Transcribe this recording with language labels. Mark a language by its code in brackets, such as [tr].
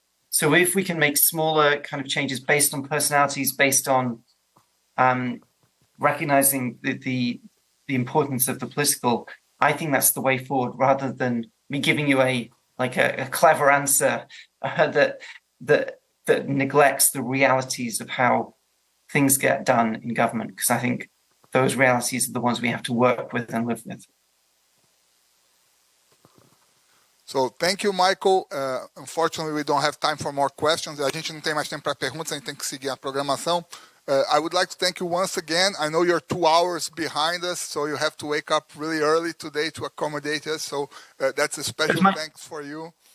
[en] So if we can make smaller kind of changes based on personalities, based on recognizing the importance of the political, I think that's the way forward rather than me giving you a clever answer that neglects the realities of how things get done in government, because I think those realities are the ones we have to work with and live with. So, thank you, Michael. Unfortunately, we don't have time for more questions. [pt] A gente não tem mais tempo para perguntas, a gente tem que seguir a programação. [en] I would like to thank you once again. I know you're 2 hours behind us, so you have to wake up really early today to accommodate us. So, that's a special thanks for you.